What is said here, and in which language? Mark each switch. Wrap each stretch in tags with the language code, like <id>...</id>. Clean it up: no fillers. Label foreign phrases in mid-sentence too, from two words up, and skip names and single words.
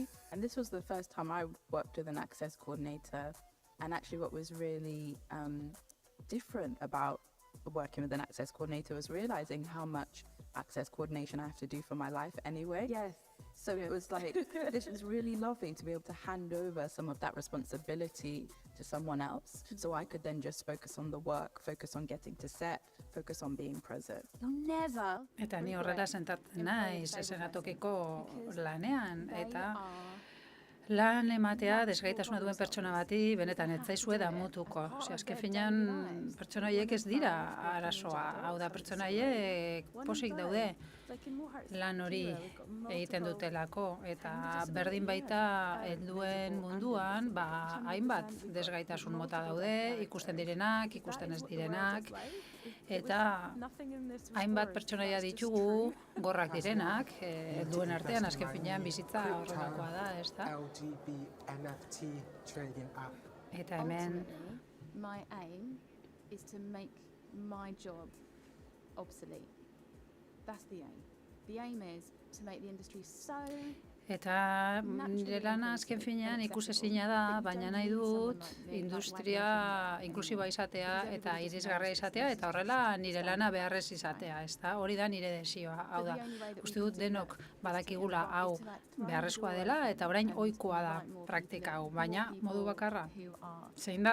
<en>And this was the first time I worked with an Access Coordinator, and actually what was really different about working with an Access Coordinator was realizing how much access coordination I have to do for my life anyway. Yes. So it was like, this is really lovely to be able to hand over some of that responsibility to someone else, so I could then just focus on the work, focus on getting to set, focus on being present. You'll never</en> <eu>Eta ni horrela sentatzen naiz esenatokiko lanean, eta lan ematea desgaitasuna duen pertsona bati benetan ez zaizue damutuko. Azken finean pertsona horiek ez dira arazoa. Hau da, pertsona horiek posik daude lan hori egiten dutelako, eta berdin baita helduen munduan hainbat desgaitasun mota daude, ikusten direnak, ikusten ez direnak, eta hainbat pertsonaia ditugu gorrak direnak, helduen artean azken finean bizitza horrelakoa da, ez da?</eu> <en>NFT trading app.</en> <eu>Eta hemen</eu> <en>My aim is to make my job obsolete. That's the aim. The aim is to make the industry so</en> <eu>Eta nire lana azken finean ikusezina da, baina nahi dut industria inklusiboa izatea eta irisgarria izatea, eta horrela nire lana beharrez izatea, ezta? Hori da nire desioa. Hau da, uste dut denok badakigula hau beharrezkoa dela, eta orain ohikoa da praktika hau, baina modu bakarra, zein da?</eu>